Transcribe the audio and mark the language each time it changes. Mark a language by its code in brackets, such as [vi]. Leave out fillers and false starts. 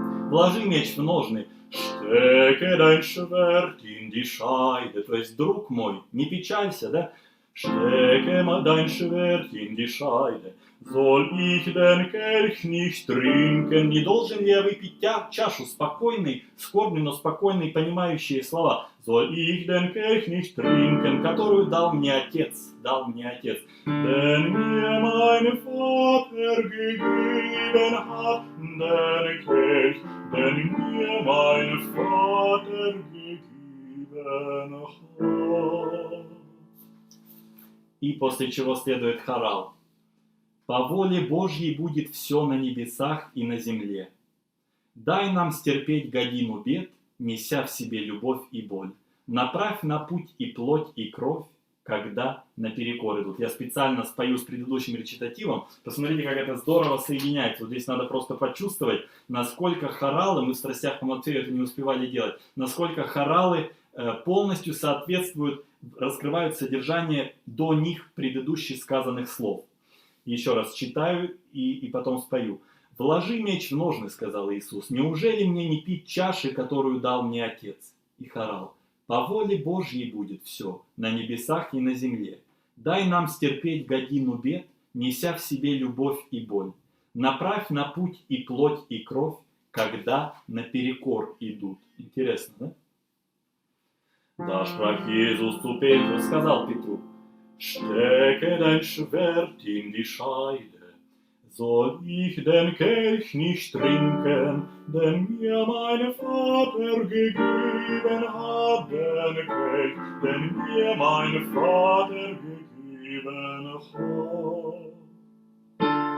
[ru] «Вложи меч в ножны, [de] stecke dein Schwert in die Scheide», [ru] то есть, друг мой, не печалься, да? [de] «Stecke dein Schwert in die Scheide, soll ich den Kelch nicht trinken». [ru] Не должен ли я выпить чашу? Спокойный, скорбный, но спокойный, понимающие слова. [de] «Soll ich den Kelch nicht trinken», [ru] которую дал мне Отец, [de] «Den mir mein Vater gegeben hat, den Kelch, den mir mein Vater gegeben hat». [ru] И после чего следует хорал. «По воле Божьей будет все на небесах и на земле. Дай нам стерпеть годину бед, неся в себе любовь и боль. Направь на путь и плоть, и кровь, когда наперекор идут». Я специально спою с предыдущим речитативом. Посмотрите, как это здорово соединяется. Вот здесь надо просто почувствовать, насколько хоралы, мы в «Страстях по Матфею» это не успевали делать, насколько хоралы полностью соответствуют, раскрывают содержание до них предыдущих сказанных слов. Еще раз читаю и потом спою. «Вложи меч в ножны, — сказал Иисус, — неужели мне не пить чаши, которую дал мне Отец?» И хорал. «По воле Божьей будет все, на небесах и на земле. Дай нам стерпеть годину бед, неся в себе любовь и боль. Направь на путь и плоть, и кровь, когда наперекор идут». Интересно, да? [de] «Да, sprach Jesus zu Petrus», [ru] сказал Петру, [de] «Stecke dein Schwert in die Scheide, soll ich den Kelch nicht trinken, den mir mein Vater gegeben hat, den Kelch, den mir mein Vater gegeben hat».